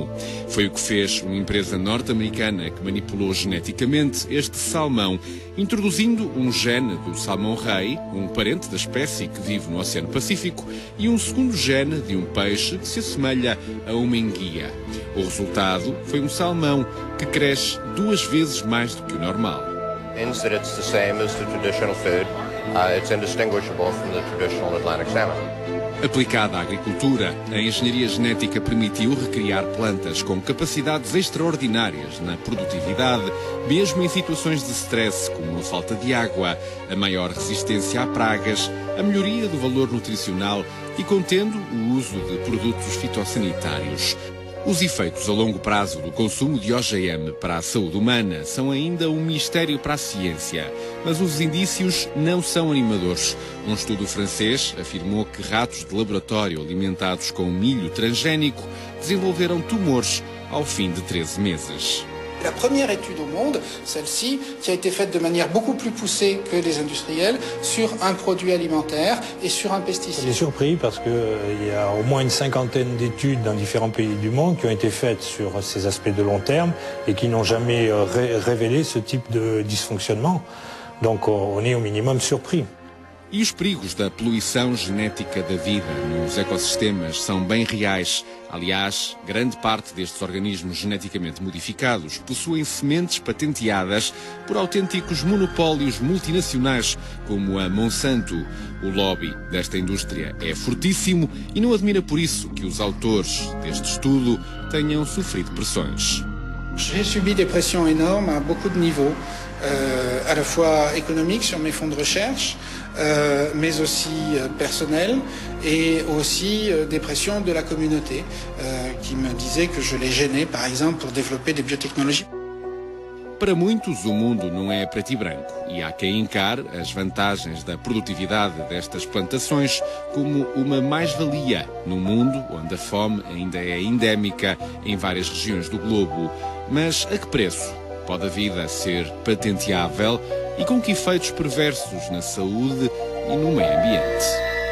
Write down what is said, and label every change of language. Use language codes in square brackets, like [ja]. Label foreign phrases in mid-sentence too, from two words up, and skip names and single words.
[pt] Foi o que fez uma empresa norte-americana que manipulou geneticamente este salmão, introduzindo um gene do salmão-rei, um parente da espécie que vive no Oceano Pacífico, e um segundo gene de um peixe que se assemelha a uma enguia. O resultado foi um salmão que cresce 2 vezes mais do que o normal. [en] It's the same as the traditional food. It's indistinguishable from the traditional Atlantic salmon. [pt] Aplicada à agricultura, a engenharia genética permitiu recriar plantas com capacidades extraordinárias na produtividade, mesmo em situações de stress como a falta de água, a maior resistência a pragas, a melhoria do valor nutricional e contendo o uso de produtos fitossanitários. Os efeitos a longo prazo do consumo de OGM para a saúde humana são ainda um mistério para a ciência, mas os indícios não são animadores. Um estudo francês afirmou que ratos de laboratório alimentados com milho transgénico desenvolveram tumores ao fim de 13 meses. [fr] La première étude au monde, celle-ci, qui a été faite de manière beaucoup plus poussée que les industriels, sur un produit alimentaire et sur un pesticide. Je suis surpris parce qu'il y a au moins une 50aine d'études dans différents pays du monde qui ont été faites sur ces aspects de long terme et qui n'ont jamais révélé ce type de dysfonctionnement. Donc on est au minimum surpris. [pt] E os perigos da poluição genética da vida nos ecossistemas são bem reais. Aliás, grande parte destes organismos geneticamente modificados possuem sementes patenteadas por autênticos monopólios multinacionais, como a Monsanto. O lobby desta indústria é fortíssimo e não admira por isso que os autores deste estudo tenham sofrido pressões. [fr] J'ai subi des pressions énormes à beaucoup de niveaux, à la fois économiques sur mes fonds de recherche, mais aussi personnels, et aussi des pressions de la communauté qui me disait que je les gênais, par exemple, pour développer des biotechnologies. [pt] Para muitos, o mundo não é preto e branco e há quem encare as vantagens da produtividade destas plantações como uma mais-valia num mundo onde a fome ainda é endémica em várias regiões do globo. Mas a que preço pode a vida ser patenteável e com que efeitos perversos na saúde e no meio ambiente?